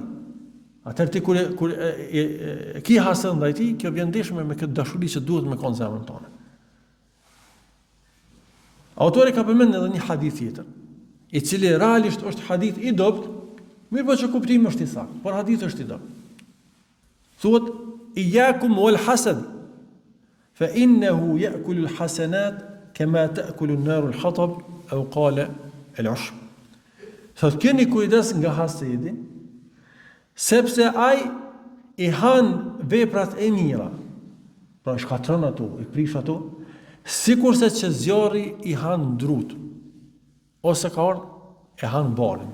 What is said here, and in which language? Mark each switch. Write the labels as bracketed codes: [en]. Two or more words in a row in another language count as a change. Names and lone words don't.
[sq] Atëherë ti kur ki hased ndaj tij, kjo vjen ndesh me këtë dashuri që duhet me kon zemrën tonë. Autori ka përmendur edhe një hadith tjetër, i cili realisht është hadith i dobët, mirë po që kuptimi është i saktë, por hadithi është i dobët. [ar] Thuhet إياكم والحسد فإنه يأكل الحسنات كما تأكل النار الحطب أو قال العشب. [sq] Thot keni kujdes nga hasedi, sepse ai i han veprat e mira. Pra shkatron ato, i prish ato, sikurse që zjarri i han drut. Ose ka ardhur e han balën.